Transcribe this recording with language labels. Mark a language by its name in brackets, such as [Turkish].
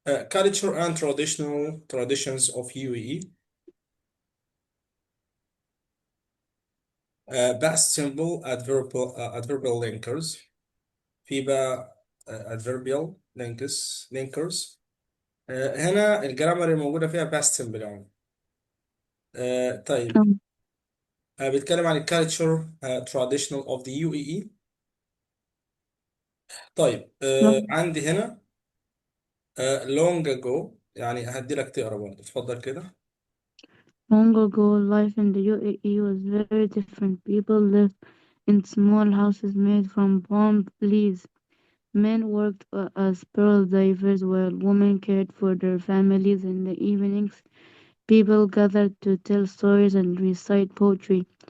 [English] Culture and traditional traditions of UAE. Past simple adverbial linkers. [Arabic] في بقى [English] adverbial linkers. [Arabic] هنا الجرامر الموجودة فيها past simple يعني. طيب Um, بيتكلم عن الكالتشر [English] traditional of the UAE. [Arabic] طيب [English] long, [Arabic] عندي هنا [English] long ago، [Arabic] يعني هدي لك تقرا برضه، اتفضل كده. [English] long ago, life in the UAE was very different. People lived in small houses made from palm leaves. Men worked as pearl divers while women cared for their families in the evenings. People gathered to tell stories and recite poetry.